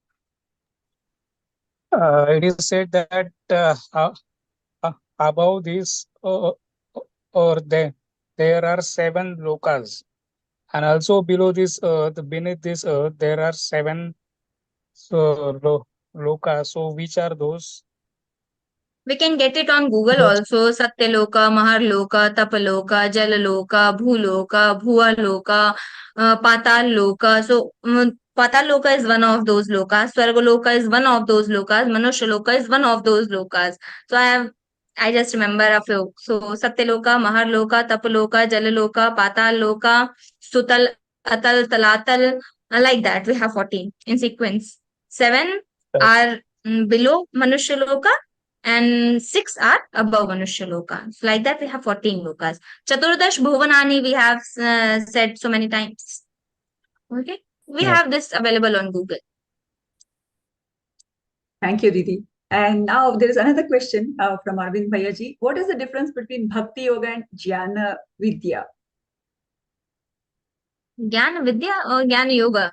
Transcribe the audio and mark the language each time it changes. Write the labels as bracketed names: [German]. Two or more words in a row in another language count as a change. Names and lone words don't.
[English] It is said that above this or there are 7 lokas, and also below this earth, beneath this earth, there are 7 lokas. So which are those? We can get it on Google also. Satyaloka, Maharloka, Tapaloka, Jalaloka, Bhuloka, Bhualoka, Patal Loka. So Patal Loka is one of those lokas. Swargaloka is one of those lokas. Manushaloka is one of those lokas. So I just remember a few. So Satyaloka, Maharloka, Tapaloka, Jalaloka, Patal Loka, Sutal, Atal, Talatal. Like that, we have 14 in sequence. 7 are below Manushaloka, and 6 are above Manushya Loka. So like that, we have 14 lokas. [Sanskrit] Chaturdash Bhuvanani, [English] we have said so many times. Okay. We have this available on Google. Thank you, Didi. And now there is another question from Arvind Bhayaji. What is the difference between Bhakti Yoga and Jnana Vidya? Jnana Vidya or Jnana Yoga?